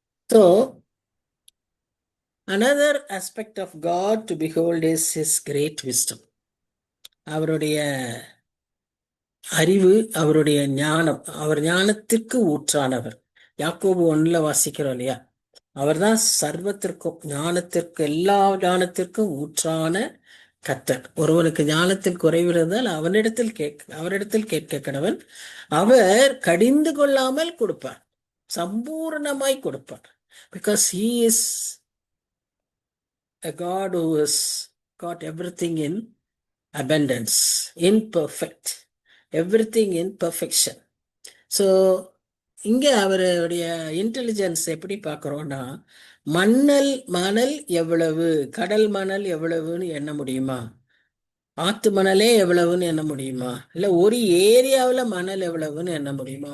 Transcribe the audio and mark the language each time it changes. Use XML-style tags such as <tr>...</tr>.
<en>So another aspect of God to behold is his great wisdom.</en> <ta>அவருடைய அறிவு, அவருடைய ஞானம், அவர் ஞானத்திற்கு ஊற்றானவர். யாக்கோபு 1 வாசிக்கிறோம் இல்லையா? அவர்தான் சர்வத்திற்கும், ஞானத்திற்கு, எல்லா ஞானத்திற்கும் ஊற்றான கர்த்தர். ஒருவனுக்கு ஞானத்தில் குறைவு இருந்தால் அவரிடத்தில் கேட்க கடவன். அவர் கடிந்து கொள்ளாமல் கொடுப்பார், சம்பூர்ணமாய் கொடுப்பார்.</ta> <en>Because he is a God who has got everything in abundance, imperfect, everything in perfection.</en> <ta>So இங்க அவருடைய இன்டெலிஜென்ஸ் எப்படி பார்க்கிறோம்னா, மணல் எவ்வளவு, கடல் மணல் எவ்வளவுன்னு எண்ண முடியுமா? ஆத்து மணலே எவ்வளவுன்னு எண்ண முடியுமா? இல்ல ஒரு ஏரியாவில் மணல் எவ்வளவுன்னு எண்ண முடியுமா?</ta>